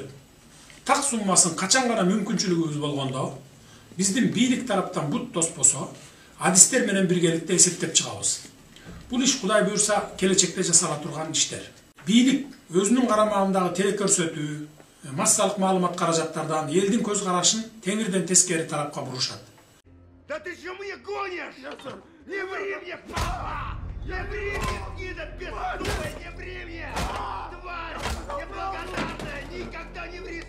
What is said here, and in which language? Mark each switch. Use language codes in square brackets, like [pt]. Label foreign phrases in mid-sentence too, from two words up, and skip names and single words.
[ky] Так суммасын качан гана мүмкүнчүлүгүбүз болгондо, биздин бийлик тараптан бут тоспосо, адистер менен биргеликте эсептеп чыгабыз. Бул иш Кудай буйрса келечекте жасала турган иштер. Бийлик өзүнүн карамагындагы телекөрсөтүү, массалык маалымат каражаттардан элдин көз карашын теңирден тескери тарапка бурушат. [ru] Да ты что мне гонишь? Не ври мне, не ври мне, гнида беснуя, не ври мне! Тварь! Неблагодарная! Никогда не ври!